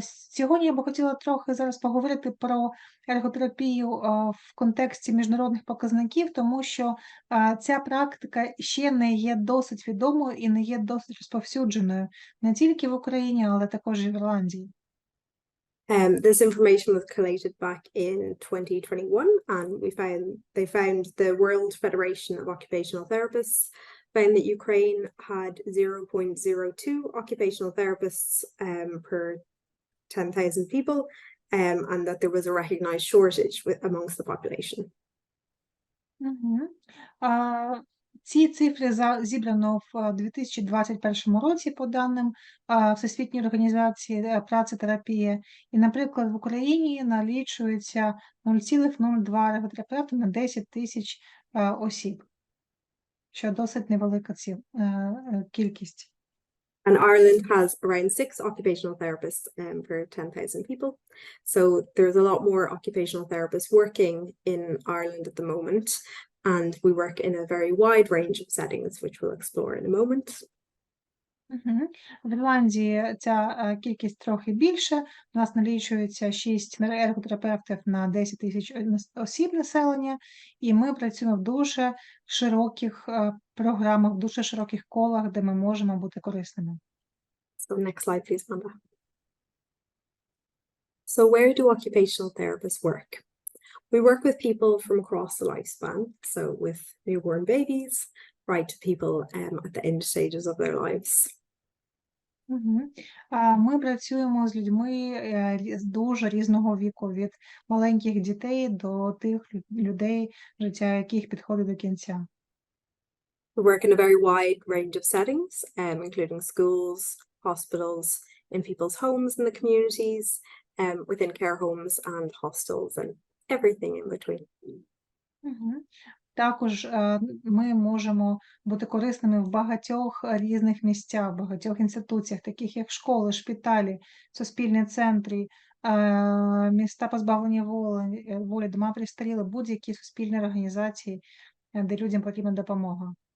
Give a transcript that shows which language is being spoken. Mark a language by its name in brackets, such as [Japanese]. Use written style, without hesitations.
[Ukrainian] Сьогодні я би хотіла трохи зараз поговорити про ерготерапію в контексті міжнародних показників, тому що ця практика ще не є досить відомою і не є досить розповсюдженою не тільки в Україні, але також і в Ірландії. [English] This information was collated back in 2021, and they found the World Federation of Occupational Therapists found that Ukraine had 0.02 occupational therapists per 10,000 people, and that there was a recognized shortage amongst the population. Угу. [Ukrainian] Ці цифри зібрано в 2021 році по даним Всесвітньої організації праці терапії. І, наприклад, в Україні налічується 0,02 ерготерапевта на 10 тисяч осіб, що досить невелика кількість. [English] And Ireland has around 6 occupational therapists per 10,000 people. So there's a lot more occupational therapists working in Ireland at the moment. And we work in a very wide range of settings, which we'll explore in a moment. [Ukrainian] В Ірландії ця кількість трохи більше. У нас налічується 6 ерготерапевтів на 10 тисяч осіб населення, і ми працюємо в дуже широких програмах, в дуже широких колах, де ми можемо бути корисними. [English] So next slide, please, Amanda. So where do occupational therapists work? We work with people from across the lifespan, so with newborn babies, right to people at the end stages of their lives. [Ukrainian] Ми працюємо з людьми з дуже різного віку, від маленьких дітей до тих людей, життя яких підходить до кінця. [English] We work in a very wide range of settings, including schools, hospitals, in people's homes in the communities, within care homes and hostels and everything in between. [Ukrainian] Також ми можемо бути корисними в багатьох різних місцях, в багатьох інституціях, таких як школи, шпиталі, суспільні центри, міста позбавлення волі, дома престарілих, будь-які суспільні організації, де людям потрібна допомога.